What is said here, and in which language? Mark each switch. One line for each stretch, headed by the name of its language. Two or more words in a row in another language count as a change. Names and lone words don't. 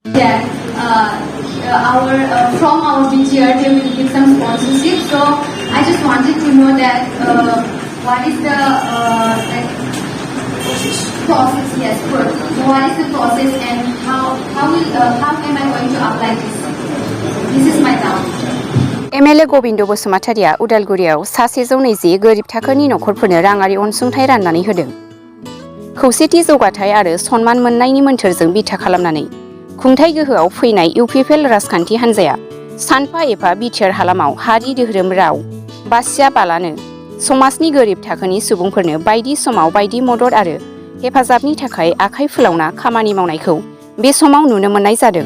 English: that from our BTR they will give some sponsorship. So I just wanted to know that what is the process? Yes, good. So what is the process and how am I going to apply this? This is my doubt.
Bodo: MLA गबिन्द बसुमतारिया उदालगुरियाव सा 120 गोरिब थाखोनि नखरफोरनो राङारि अनसुंथाइ राननानै होदों। खौसेथि जौगाथाय आरो सनमान मोननायनि मोन्थोरजों बिथा खालामनानै खुंथाइ गोहोआव फैनाय UPPL राजखान्थि हान्जाया सानफा एफा बिटिआर हालामाव हारि धोरोम राव बासियाबालानो समाजनि गोरिब थाखोनि सुबुंफोरनो बायदि समाव बायदि मदद आरो हेफाजाबनि थाखाय आखाइ फोलावना खामानि मावनायखौ बे समाव नुनो मोननाय जादों।